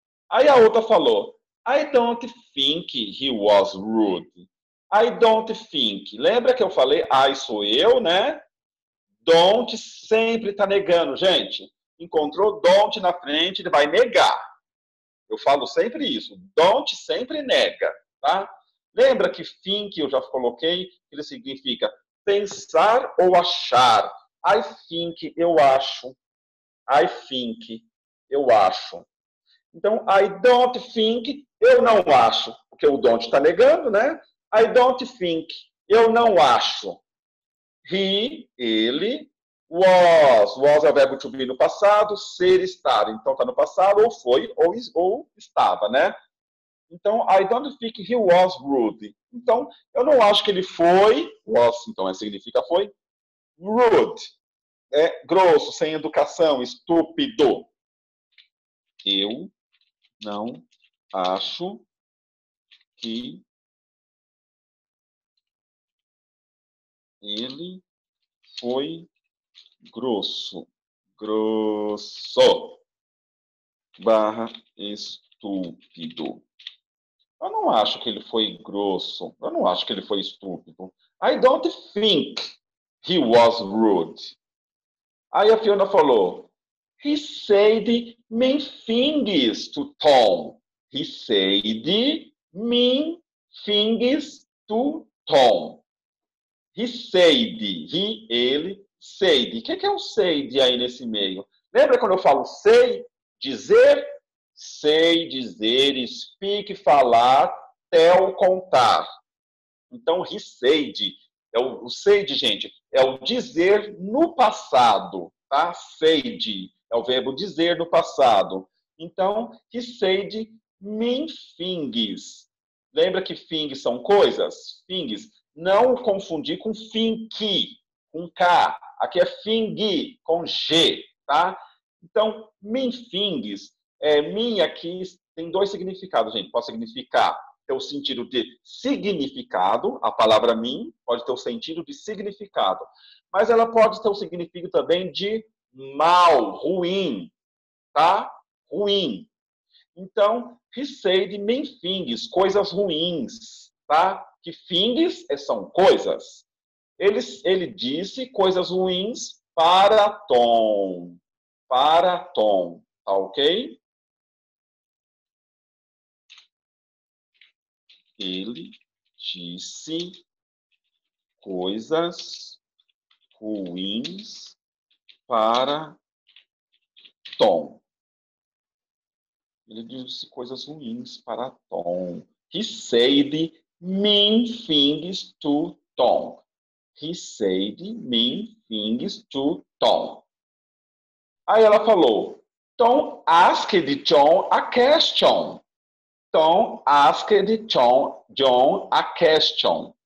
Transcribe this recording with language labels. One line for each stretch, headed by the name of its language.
Portuguese: Aí a outra falou,
English: I don't think he was rude. I don't think.
Portuguese: Lembra que eu falei, I sou eu, né? Don't sempre está negando, gente. Encontrou don't na frente, ele vai negar. Eu falo sempre isso. Don't sempre nega, tá? Lembra que think eu já coloquei, ele significa pensar ou achar.
English: I think,
Portuguese: eu acho. I think, eu acho. Então,
English: I don't think,
Portuguese: eu não acho. Porque o don't está negando, né?
English: I don't think,
Portuguese: eu não acho. He, ele, was é o verbo to be no passado, ser, estar. Então, está no passado, ou foi, ou estava, né?
English: Então, I don't think he was rude.
Portuguese: Então, eu não acho que ele foi, was, então significa foi, rude. Grosso, sem educação, estúpido. Eu não acho que ele foi grosso. Grosso. Barra estúpido. Eu não acho que ele foi grosso. Eu não acho que ele foi estúpido.
English: I don't think he was rude.
Portuguese: Aí a Fiona falou,
English: he said mean things to Tom. He said mean things to Tom. He said, ele, said.
Portuguese: O que é um said aí nesse meio? Lembra quando eu falo say, dizer? Sei, dizer, speak, falar, tell, contar. Então,
English: he said,
Portuguese: o said, gente, é o dizer no passado, tá? Said é o verbo dizer no passado.
English: Então, he said mean things.
Portuguese: Lembra que things são coisas? Things. Não confundir com think, com K. Aqui é thing, com G, tá? Então, mean things, mean aqui tem dois significados, gente. Pode significar ter o sentido de significado, a palavra mean pode ter o sentido de significado, mas ela pode ter o significado também de mal, ruim, tá? Ruim. Então,
English: he said mean things,
Portuguese: coisas ruins, tá? Que things são coisas. Ele disse coisas ruins para Tom. Para Tom, tá ok? Ele disse coisas ruins para Tom. Ele disse coisas ruins para Tom.
English: He said mean things to Tom. He said mean things to Tom.
Portuguese: Aí ela falou,
English: Tom asked John a question. Tom asked John a question.